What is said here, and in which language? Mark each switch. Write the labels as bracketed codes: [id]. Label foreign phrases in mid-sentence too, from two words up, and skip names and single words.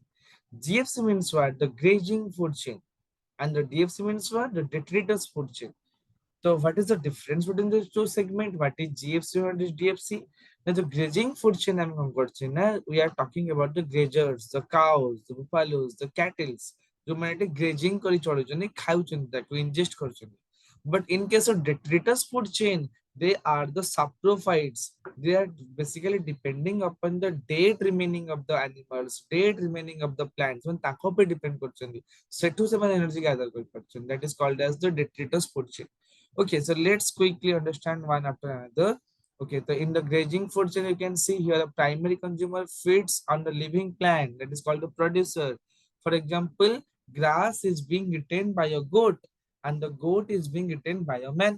[en] GFC means what? The grazing food chain. And the DFC means what? The detritus food chain. So what is the difference between these two segments? What is GFC and what is DFC? Now the grazing food chain we are talking about the grazers, the cows, the buffaloes, the cattle. [or] ଯୋଉମାନେ grazing କରି ଚଳୁଛନ୍ତି ଖାଉଛନ୍ତି ତାକୁ ingest କରୁଛନ୍ତି. [en] But in case of detritus food chain, they are the saprophytes. They are basically depending upon the date remaining of the animals, date remaining of the plants. [or] when ତାଙ୍କ ଉପରେ depend କରୁଛନ୍ତି ସେଠୁ ସେମାନେ [en] energy gather [or] କରିପାରୁଛନ୍ତି. [en] That is called as the detritus food chain. Okay, so let's quickly understand one after another. Okay, so in the grazing food chain, you can see here the primary consumer feeds on the living plant, that is called the producer. For example, grass is being eaten by a goat and the goat is being eaten by a man.